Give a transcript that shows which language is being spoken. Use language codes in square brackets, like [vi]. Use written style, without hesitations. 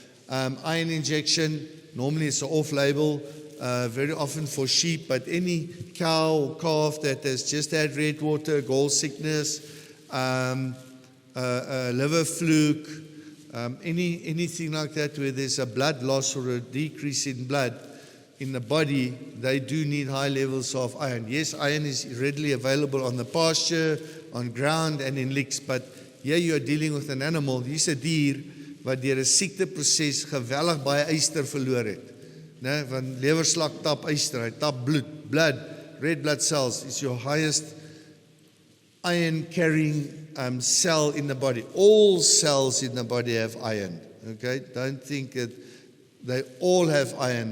[en] Iron injection, normally it's off-label, very often for sheep, but any cow or calf that has just had red water, gall sickness, liver fluke, anything like that where there's a blood loss or a decrease in blood in the body, they do need high levels of iron. Yes, iron is readily available on the pasture, on ground, and in licks, but here you are dealing with an animal. [af] Hier's 'n dier wat deur 'n siekteproses geweldig baie yster verloor het. Né, want lewerslak tap yster, hy tap [en] blood, red blood cells is your highest iron carrying cell in the body. All cells in the body have iron. Okay, don't think that they all have iron.